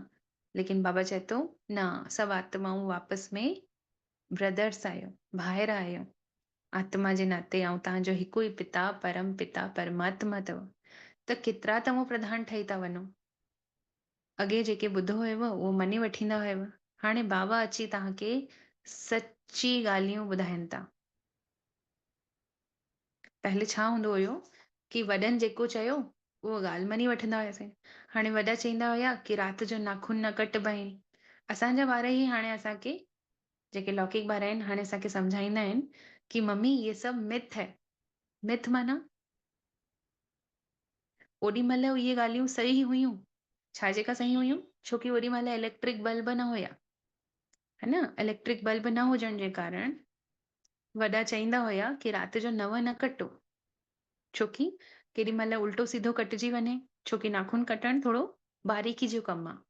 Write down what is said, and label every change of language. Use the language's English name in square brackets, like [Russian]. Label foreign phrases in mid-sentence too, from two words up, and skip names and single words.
[Sindhi] लेकिन बाबा चए थो न, सभु आत्माऊं वापसि में ब्रदर्स आहियो, भाइर आहियो। आत्मा जे नाते ऐं तव्हांजो हिकु ई पिता, परम पिता परमात्मा अथव। त केतिरा तमो प्रधान ठही था वञो। अॻे जेके ॿुधो हुयव उहो मञी वठींदा हुयव, हाणे बाबा अची तव्हांखे सची ॻाल्हियूं ॿुधाइनि था। पहले छा हूंदो हुयो कि वॾनि जेको चयो उहो ॻाल्हि मञी वठंदा हुआसीं। हाणे वॾा चईंदा हुया कि राति जो नाखून न कटबाइन। असांजा ॿार ई हाणे असांखे, जेके लौकिक ॿार आहिनि, हाणे असांखे सम्झाईंदा आहिनि कि [Hindi] मम्मी ये सब मिथ है। [Sindhi] मिथ माना ओॾी महिल इहे ॻाल्हियूं सही हुयूं। छाजे खां सही हुयूं? छो की ओॾी महिल इलेक्ट्रिक बल्ब न हुया, [Hindi] है न? [Sindhi] इलेक्ट्रिक बल्ब न हुजण जे कारण वॾा चईंदा हुया कि राति जो नंव न कटो, छो की केॾी महिल उल्टो सीधो कटिजी वञे, छो की नाखून कटणु थोरो बारीकी जो कमु आहे।